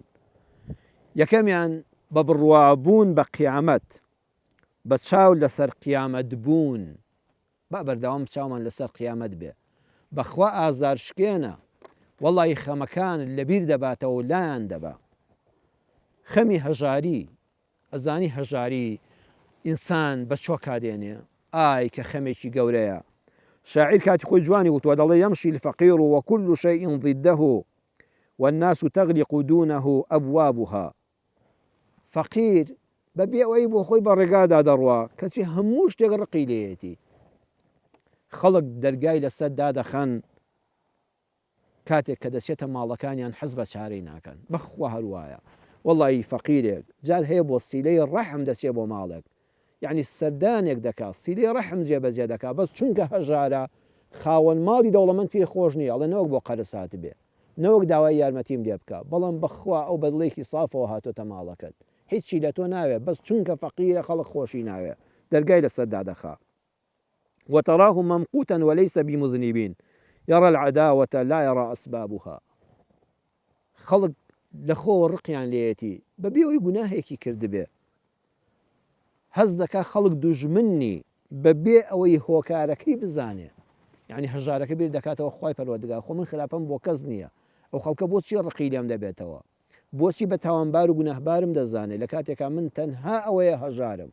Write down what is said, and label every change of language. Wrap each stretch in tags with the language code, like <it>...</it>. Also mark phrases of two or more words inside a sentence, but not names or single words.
<ckb>یەکەمیان بە بڕوابوون بە قیامەت بە چاو لەسەر قیامەت بوون با بەردەوام چاومان لەسەر قیامەت بێ بەخوا ئازار شکێنە وەڵی خەمەکان لەبیر دەباتەوە و لایان دەبا. خەمی هەژاری ئەزانی هەژاری ئینسان بە چۆ کادێنێ ئای کە خەمێکی گەورەیە. شاعیر کاتی خۆی جوانی وتوە دەڵێ</ckb> <ar>يمشي الفقير وكل شيء ضده والناس تغلق دونه أبوابها.</ar> <ckb>فەقیر بەبێ ئەوەی بۆ خۆی بە ڕێگادا دەڕوا کەچی هەموو شتێک ڕقی لێیەتی. خەڵک دەرگای لەسەر دادەخەن کاتێک کە دەچێتە ماڵەکانیان حەز بە چارەی ناکەن بەخوا هەروایە. وەڵی فەقیرێک جار هەیە بۆ سیلەی ڕەحم دەچێت بۆ ماڵێک یعنی سەردانێک دەکات سیلەی ڕەحم جێبەجێ دەکات بەس چونکە هەژارە خاوەن ماڵی دەوڵەمەند پێی خۆش نییە ئەڵێ نەوەک بۆ قەرەسات بێ نەوەک داوای یارمەتیم لێ بکە بەڵام بەخوا ئەو بەدڵێکی سافەوە هاتۆتە ماڵەکەت هیچی لە تۆ ناوێ بەس چونکە فەقیرە خەڵک خۆشی ناوێ دەرگای لەسەر دادەخا.</ckb> <ar>وتراه ممقوتا وليس بمذنبين يرى العداوة لا يرى أسبابها.</ar> <ckb>خەڵک لە خۆ ڕقیان لێیەتی بەبێ ئەوی گوناهێکی کردبێ هەز دەکا خەڵک دوژمنی بەبێ ئەوەی هۆکارەکەی بزانێ. یعنی هەژارەکە بیر دەکاتەوە خوای پەروەردگار خۆ من خراپەم بۆ کەس نییە ئەو خەڵکە بۆچی ڕقی لێم دەبێتەوە بۆچی بە تاوانبار و گوناهبارم دەزانێت لە کاتێکا من تەنها ئەوەیە هەژارم.</ckb>